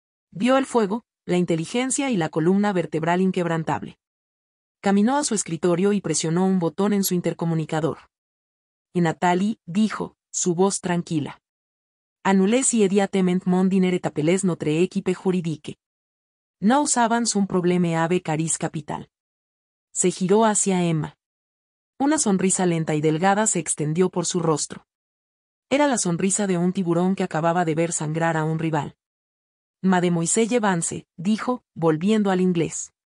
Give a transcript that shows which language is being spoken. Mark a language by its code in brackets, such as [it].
[es] Vio el fuego, la inteligencia y la columna vertebral inquebrantable. Caminó a su escritorio y presionó un botón en su intercomunicador. Y Nathalie, dijo, su voz tranquila. [fr] Annulez immédiatement mon dîner et appelez notre équipe juridique. Nous avons un problème avec Caris Capital. [es] Se giró hacia Emma. Una sonrisa lenta y delgada se extendió por su rostro. Era la sonrisa de un tiburón que acababa de ver sangrar a un rival. Mademoiselle Vance, dijo, volviendo al inglés.